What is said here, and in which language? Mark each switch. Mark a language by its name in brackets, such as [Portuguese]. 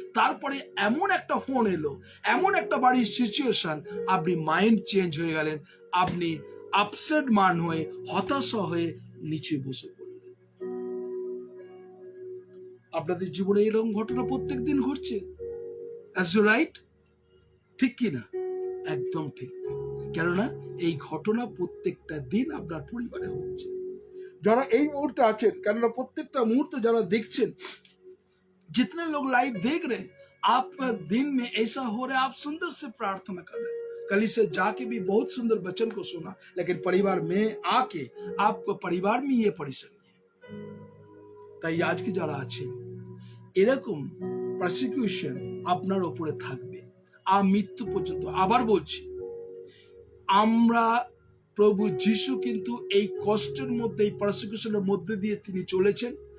[Bangla] তারপরে এমন একটা ফোন এলো, এমন একটা বাড়ির সিচুয়েশন, আপনি মাইন্ড চেঞ্জ হয়ে গেলেন, আপনি আপসেট মান হয়ে, হতাশা হয়ে নিচে বসে পড়লেন। আপনাদের জীবনে এরকম ঘটনা প্রত্যেক দিন ঘটছে? [English] As you right? [Bangla] ঠিক কি না? একদম ঠিক। কেননা এই ঘটনা প্রত্যেকটা দিন আপনার পরিবারে হচ্ছে। যারা এই মুহূর্তে আছেন, কেননা প্রত্যেকটা মুহূর্তে যারা দেখছেন, [Hindi] जितने लोग लाइव देख रहे हैं, आपका दिन में ऐसा हो रहा है, आप सुंदर से प्रार्थना कर रहे हैं, कल से जाके भी बहुत सुंदर वचन को सुना, लेकिन परिवार में आके आपको परिवार में ये परेशानी है। [Bangla] তাই আজকে যারা আছেন, এরকম প্রসিকিউশন আপনার ওপরে থাকবে আর মৃত্যু পর্যন্ত। আবার বলছি, আমরা প্রভু যিশু কিন্তু এই কষ্টের মধ্যে, এই প্রসিকিউশনের মধ্যে দিয়ে তিনি চলেছেন।